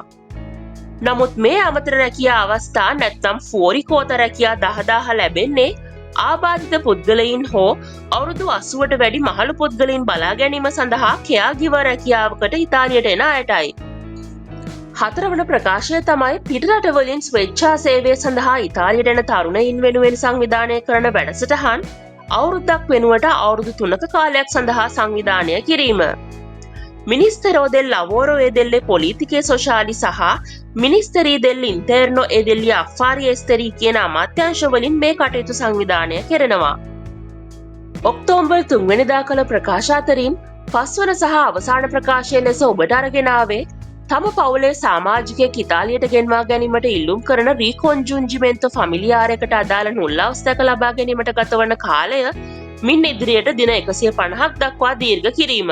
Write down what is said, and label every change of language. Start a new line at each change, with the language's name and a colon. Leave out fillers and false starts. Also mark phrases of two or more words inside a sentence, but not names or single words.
Sinhala: නමුත් මේ අමතර රැකියා අවස්ථා නැත්නම් ෆෝරිකෝත රැකියා 10000 ලැබෙන්නේ ආබාධිත පුද්ගලයින් හෝ අවුරුදු 80ට වැඩි මහලු පුද්ගලයින් බලා ගැනීම සඳහා කෙයාගිවර් රැකියාවකට ඉතාලියට එන අයටයි. හතරවන ප්‍රකාශය තමයි පිටරටවලින් ස්වේච්ඡා සේවය සඳහා ඉතාලියට එන තරුණයින් වෙනුවෙන් සංවිධානය කරන වැඩසටහන් අවුරුද්දක් වෙනුවට අවුරුදු 3ක කාලයක් සඳහා සංවිධානය කිරීම. මිනිස්තරෝ දෙල් ලවෝරෝ e delle politiche sociali සහ මිනිස්තරීය දෙල් ඉන්ටර්නෝ e degli affari esteri කියන අමාත්‍යාංශවලින් මේ කටයුතු සංවිධානය කෙරෙනවා. ඔක්තෝබර් 3 වෙනිදා කළ ප්‍රකාශ අතරින් පස්වන සහ අවසාන ප්‍රකාශය ලෙස ඔබට අරගෙන ආවේ තම පවුලේ සමාජිකයෙක් ඉතාලියට ගෙන්වා ගැනීමට ඉල්ලුම් කරන
Italian: ricongiungimento familiare
Sinhala: අදාළ නුල් අවස්ථාවක ලබා ගැනීමට ගතවන කාලය මින් ඉදිරියට දින 150ක් දක්වා දීර්ඝ කිරීම.